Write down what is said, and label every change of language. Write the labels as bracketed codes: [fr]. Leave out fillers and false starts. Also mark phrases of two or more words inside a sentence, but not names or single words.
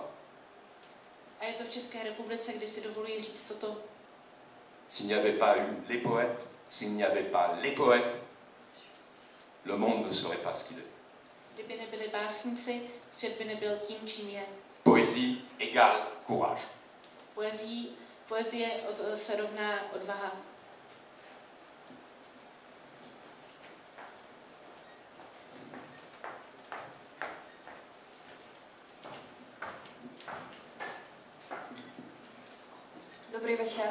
[cs] A je to v České republice, kdy si dovoluji říct toto. [fr] S'il n'y avait pas eu les poètes, s'il n'y avait pas les poètes, le monde ne serait pas ce qu'il est. [cs] Kdyby nebyli básníci, svět by nebyl tím, čím je. [fr] Poésie égale courage. [cs] Poezie se rovná odvaha. Dobrý večer.